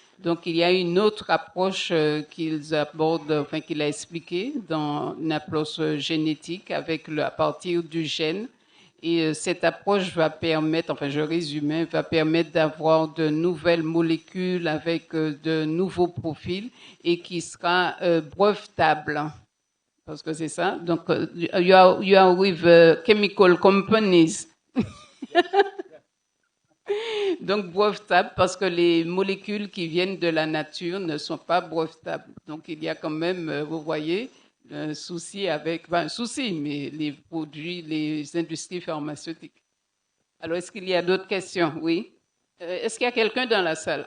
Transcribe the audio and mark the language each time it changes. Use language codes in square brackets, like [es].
[fr] Donc, il y a une autre approche qu'ils abordent, enfin qu'il a expliqué dans une approche génétique à partir du gène. Et cette approche va permettre, enfin je résumais, va permettre d'avoir de nouvelles molécules avec de nouveaux profils et qui sera brevetable. Parce que c'est ça. [en] Donc, you are with chemical companies. [fr] Donc, brevetable parce que les molécules qui viennent de la nature ne sont pas brevetables. Donc, il y a quand même, vous voyez, un souci avec, enfin un souci, mais les produits, les industries pharmaceutiques. Alors, est-ce qu'il y a d'autres questions? Oui. Est-ce qu'il y a quelqu'un dans la salle?